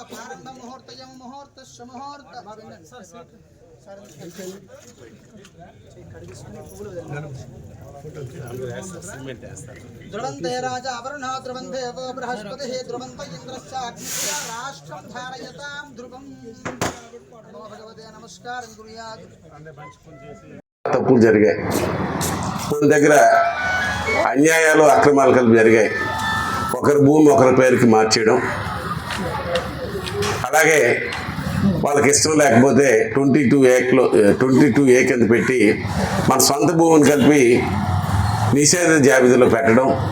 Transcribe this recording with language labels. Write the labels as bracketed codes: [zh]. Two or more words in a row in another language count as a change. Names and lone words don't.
[sa] ध्रुवन्ते राजा वरुणः ध्रुवन्ते वो बृहस्पतिः ध्रुवन्त इंद्रश्च अग्निश्च राष्ट्रं धारयतां ध्रुवम् नमो भगवते नमस्कारं कुर्यात् [te] తప్పులు జరిగాయి మన దగ్గర అన్యాయాలు అక్రమాలు కలిపి జరిగాయి ఒకరి భూమి ఒకరి పేరుకి మార్చేయడం అలాగే వాళ్ళకి ఇష్టం లేకపోతే 22A కింద పెట్టి మన సొంత భూమిని కలిపి నిషేధ జాబితాలో పెట్టడం